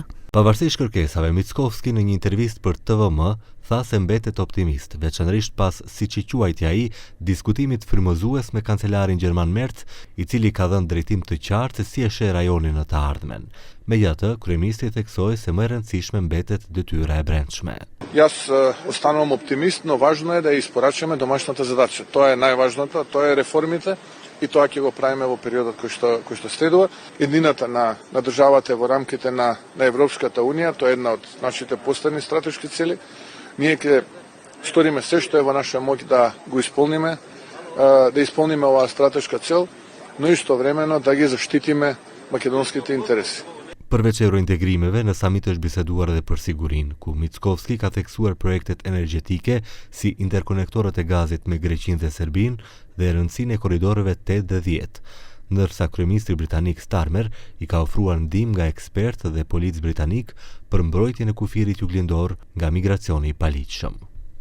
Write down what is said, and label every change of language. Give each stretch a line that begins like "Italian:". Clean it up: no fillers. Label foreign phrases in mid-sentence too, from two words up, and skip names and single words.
Albanian: Pavarësisht kërkesave, Mickoski në një intervistë për TVM tha se mbetet optimist, veçanërisht pas, siç i quajti ai, diskutimit frymëzues me kancelarin gjerman Merz, i cili ka dhënë drejtim të qartë se si e sheh rajonin në të ardhmen. Megjithatë, kryeministri theksoi se më e rëndësishme mbetet detyra e brendshme.
Macedonian: Јас останувам оптимист, но важно е да испорачаме домашната задача. Тоа е најважното, тоа е реформите и тоа ќе го правиме во периодот кој што следува. Еднината на државата во рамките на Европската унија, тоа е една од нашите поставени стратешки цели. Ние ќе сториме се што е во наша моќ да го исполниме, да исполниме оваа стратешка цел, но истовремено да ги заштитиме македонските интереси.
Albanian: Përveç eurointegrimeve, në samit është biseduar edhe për sigurinë, ku Mickoski ka theksuar projektet energjetike si interkonektorët e gazit me Greqinë dhe Serbinë dhe rëndësinë e korridorëve 8 dhe 10, ndërsa kryeministri britanik Starmer i ka ofruar ndihmë nga ekspertë dhe policë britanik për mbrojtjen e kufirit juglindor nga migracioni i paligjshëm.